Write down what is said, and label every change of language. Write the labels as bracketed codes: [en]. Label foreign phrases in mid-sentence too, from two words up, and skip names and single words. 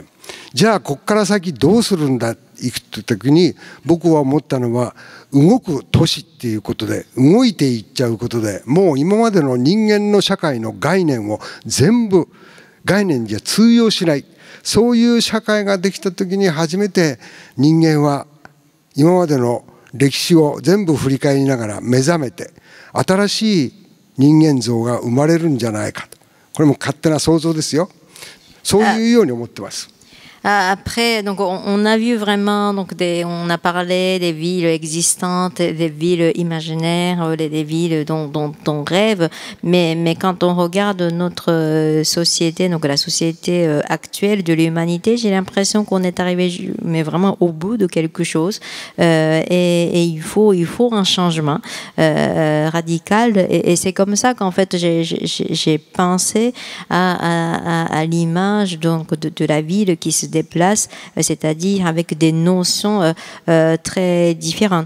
[ja] じゃあここから先どうするんだいくという時に僕は思ったのは動く都市っていうことで動いていっちゃうことでもう今までの人間の社会の概念を全部概念じゃ通用しないそういう社会ができた時に初めて人間は今までの歴史を全部振り返りながら目覚めて新しい人間像が生まれるんじゃないかとこれも勝手な想像ですよ。そういうように思ってます。 [fr] Après, donc on a vu vraiment, donc on a parlé des villes existantes, des villes imaginaires, des villes dont on rêve, mais quand on regarde notre société, donc la société actuelle de l'humanité, j'ai l'impression qu'on est arrivé, mais vraiment au bout de quelque chose, et il faut un changement radical, et c'est comme ça qu'en fait j'ai pensé à l'image donc de la ville qui se déplace, c'est-à-dire avec des notions très différentes.